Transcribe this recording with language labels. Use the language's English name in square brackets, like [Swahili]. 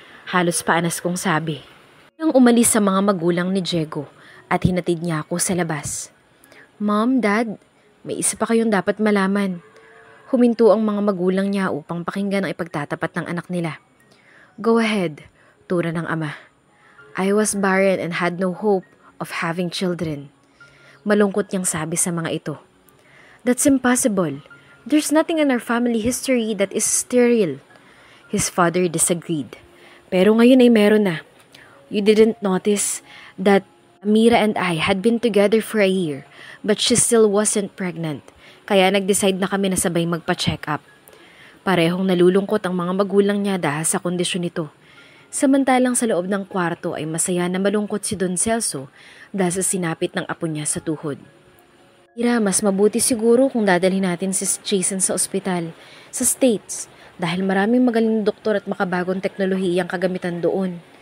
[Filipino] Halos paanas kong sabi. Nang umalis sa mga magulang ni Diego at hinatid niya ako sa labas. Mom, Dad, may isa pa kayong dapat malaman. Huminto ang mga magulang niya upang pakinggan ang ipagtatapat ng anak nila. [English] Go ahead, [Filipino] tura ng ama. [English] I was barren and had no hope of having children. [Filipino] Malungkot niyang sabi sa mga ito. [English] That's impossible. There's nothing in our family history that is sterile. His father disagreed. [Filipino] Pero ngayon ay meron na. [English] You didn't notice that Amira and I had been together for a year, but she still wasn't pregnant. [Filipino] Kaya nag-decide na kami na sabay magpa-check up. Parehong nalulungkot ang mga magulang niya dahil sa kondisyon nito. Samantalang sa loob ng kwarto ay masaya na malungkot si Don Celso dahil sa sinapit ng apo niya sa tuhod. Ira, mas mabuti siguro kung dadalhin natin si Jason sa ospital, sa States, dahil maraming magaling doktor at makabagong teknolohiyang kagamitan doon.